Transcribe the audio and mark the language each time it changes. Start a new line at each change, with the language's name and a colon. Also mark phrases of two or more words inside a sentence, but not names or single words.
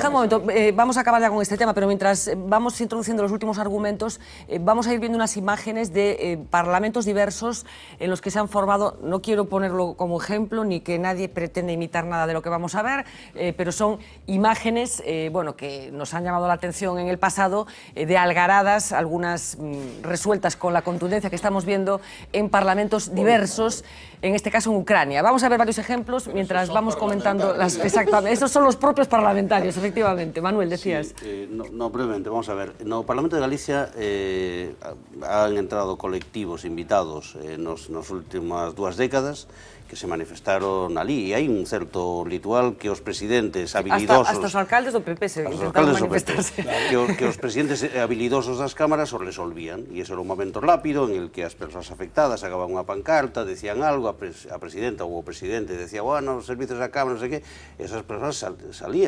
Spanish: Deja un momento, vamos a acabar ya con este tema, pero mientras vamos introduciendo los últimos argumentos, vamos a ir viendo unas imágenes de parlamentos diversos en los que se han formado, no quiero ponerlo como ejemplo, ni que nadie pretende imitar nada de lo que vamos a ver, pero son imágenes bueno, que nos han llamado la atención en el pasado, de algaradas, algunas resueltas con la contundencia que estamos viendo en parlamentos diversos, en este caso en Ucrania. Vamos a ver varios ejemplos mientras vamos comentando exactamente. Estos son los propios parlamentarios, efectivamente. Manuel, decías. Sí, no, brevemente, vamos a ver.
Galician: No Parlamento de Galicia
Spanish: han entrado
Galician: colectivos invitados nas últimas 2 décadas que se manifestaron ali, e hai un certo ritual que os presidentes habilidosos... Hasta os alcaldes do PP se intentaron manifestarse. Que os presidentes habilidosos das cámaras os resolvían, e ese era un momento rápido
Spanish: en el que
Galician: as persoas afectadas sacaban unha pancarta, decían algo, a presidenta ou o presidente decía, bueno, os servicios da cámara, non sei que, esas persoas salían.